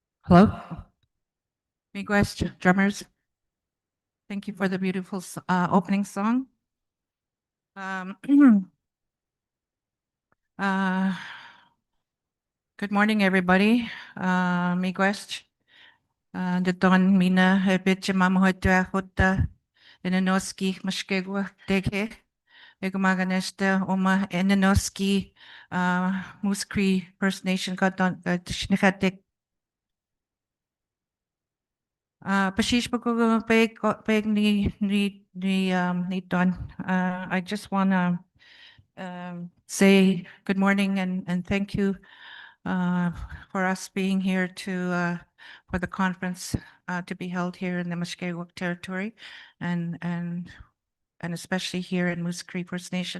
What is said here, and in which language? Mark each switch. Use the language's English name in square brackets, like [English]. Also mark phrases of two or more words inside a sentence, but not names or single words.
[English] Hello? Request drummers. Thank you for the beautiful opening song. Uh, Good morning, everybody. Miigwest. [Moose Cree] Daton mina hebitche mamohota hota enenoski mashkegwa deke. Egumaganesta oma enenoski Moose Cree First Nation gadon tishnichatek. Pashish bago peg ni don. [English] I just wanna say good morning and thank you for us being here for the conference to be held here in the Mushkegowuk territory and especially here in Moose Cree First Nation.